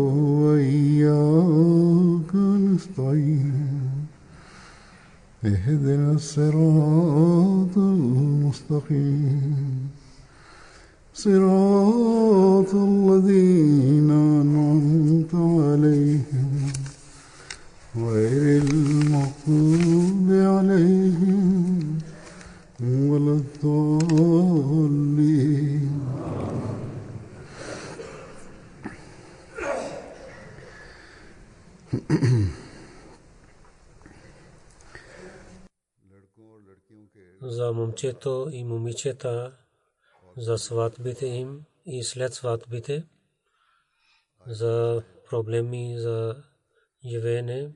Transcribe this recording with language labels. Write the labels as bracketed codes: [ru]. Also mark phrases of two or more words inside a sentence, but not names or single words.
[ar] وإياك نستعين اهدنا الصراط المستقيم صراط الذين أنعمت عليهم غير المغضوب عليهم ولا الضالين. [bg] За момчето и момичета, за сватбите им и след сватбите, за проблеми, за живеене.